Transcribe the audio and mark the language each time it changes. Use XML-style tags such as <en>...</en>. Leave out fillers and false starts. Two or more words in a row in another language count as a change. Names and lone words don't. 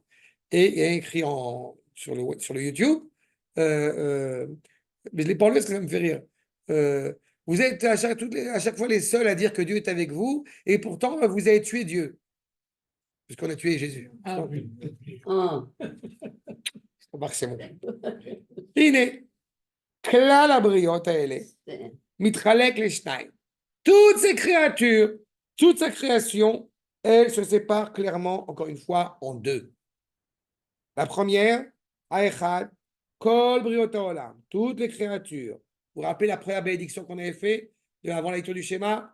<fr>Et il y a écrit sur le YouTube, mais je ne l'ai pas enlevé parce que ça me fait rire. Vous êtes à chaque fois les seuls à dire que Dieu est avec vous, et pourtant vous avez tué Dieu, puisqu'on a tué Jésus. Ah oui. Ah, Remarque, c'est bon. Iné.</fr> <he>כלל הבריות האלה</he> <fr>c'est-</fr> <he>מתחלק לשניים.</he> <fr>Toutes ces créatures, toute sa création, elle se sépare clairement, encore une fois, en 2. La première,</fr> <he>האחד, כל בריות העולם,</he> <fr>toutes les créatures. Vous vous rappelez la première bénédiction qu'on avait fait avant la lecture du schéma?</fr>